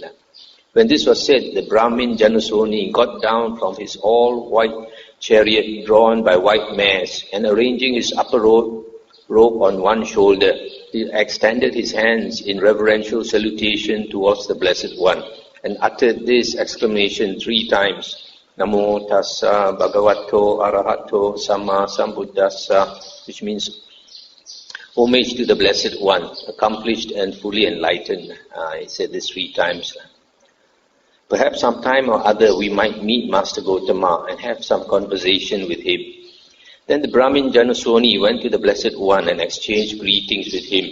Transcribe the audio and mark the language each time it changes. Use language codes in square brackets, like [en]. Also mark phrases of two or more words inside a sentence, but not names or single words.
[en] When this was said, the Brahmin Janasoni got down from his all-white chariot drawn by white mares, and arranging his upper robe on one shoulder, he extended his hands in reverential salutation towards the Blessed One, and uttered this exclamation 3 times: [pi] Namo tassa bhagavato arahato samma sambuddhassa, [en] which means homage to the Blessed One, accomplished and fully enlightened. He said this 3 times. Perhaps sometime or other we might meet Master Gautama and have some conversation with him. Then the Brahmin Janasoni went to the Blessed One and exchanged greetings with him.